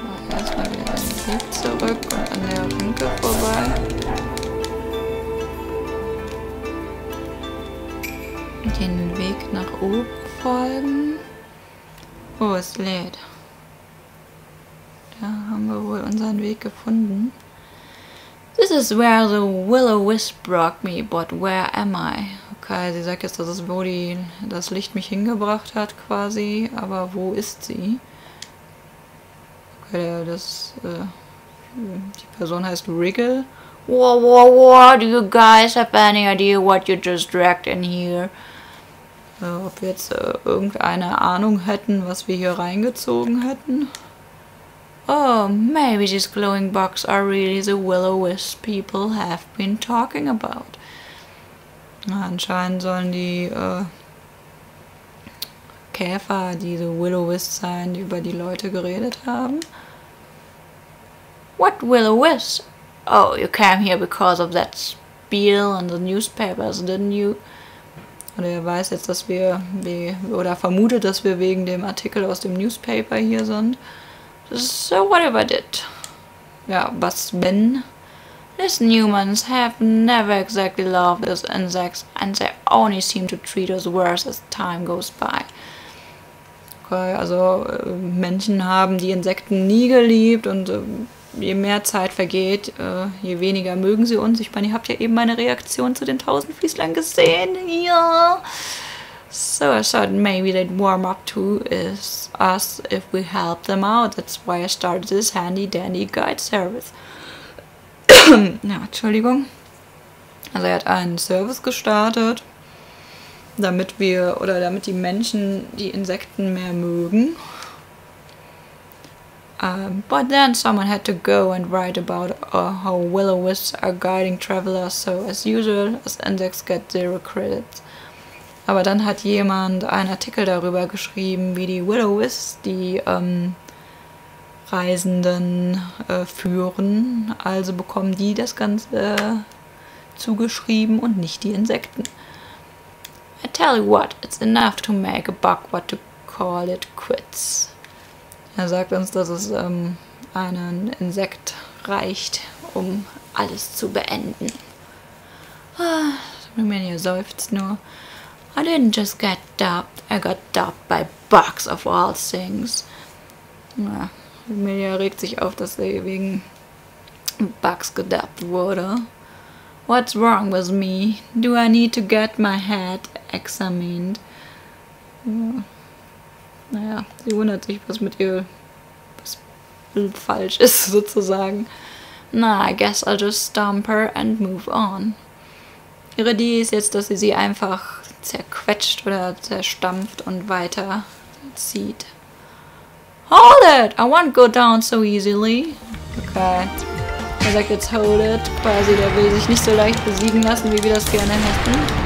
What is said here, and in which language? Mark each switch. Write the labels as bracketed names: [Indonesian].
[German] Erstmal wieder den Weg zurück und an der Ranke vorbei. Den Weg nach oben folgen. Oh, es lädt. Da haben wir wohl unseren Weg gefunden. [English] This is where the will-o-wisp brought me, but where am I? [German] Okay, sie sagt jetzt, das ist, wo das Licht mich hingebracht hat, quasi. Aber wo ist sie? Okay, die Person heißt Wriggle. [English] Whoa, do you guys have any idea what you just dragged in here? [German] Ob wir jetzt irgendeine Ahnung hätten, was wir hier reingezogen hätten. [English] Oh, maybe these glowing bugs are really the will-o-wisp people have been talking about. [German] Na, anscheinend sollen die Käfer diese will-o-wisp sein, die über die Leute geredet haben. [English] What will-o-wisp? Oh, you came here because of that spiel in the newspapers, didn't you? [German] Oder er weiß jetzt, dass wir, oder vermutet, dass wir wegen dem Artikel aus dem Newspaper hier sind. [English] So whatever did. [German] Ja, was wenn? [English] These humans have never exactly loved these insects and they only seem to treat us worse as time goes by. [German] Okay, also Menschen haben die Insekten nie geliebt und je mehr Zeit vergeht, je weniger mögen sie uns. Ich meine, ihr habt ja eben meine Reaktion zu den Tausendfüßlern gesehen. Ja. [English] So I thought maybe they'd warm up to us if we help them out. That's why I started this handy-dandy guide service. [German] Ja, Entschuldigung. Also er hat einen Service gestartet, damit die Menschen die Insekten mehr mögen. [English] But then someone had to go and write about how will-o-wisps are guiding travelers, so as usual, as insects get zero credits. [German] Aber dann hat jemand einen Artikel darüber geschrieben, wie die will-o-wisps die Reisenden führen, also bekommen die das Ganze zugeschrieben und nicht die Insekten. [English] I tell you what, it's enough to make a buck what to call it quits. [German] Er sagt uns, dass es einen Insekt reicht, um alles zu beenden. Remilia seufzt nur. [English] I didn't just get dubbed, I got dubbed by bugs of all things. [German] Ja, Remilia regt sich auf, dass sie wegen Bugs gedubbt wurde. [English] What's wrong with me? Do I need to get my head examined? [German] Ja. Naja, sie wundert sich, was mit ihr falsch ist, sozusagen. [English] Na, I guess I'll just stomp her and move on. [German] Ihre Idee ist jetzt, dass sie einfach zerquetscht oder zerstampft und weiter zieht. [English] Hold it! I won't go down so easily. [German] Okay. Er sagt jetzt [English] hold it. [German] Quasi, der will sich nicht so leicht besiegen lassen, wie wir das gerne hätten.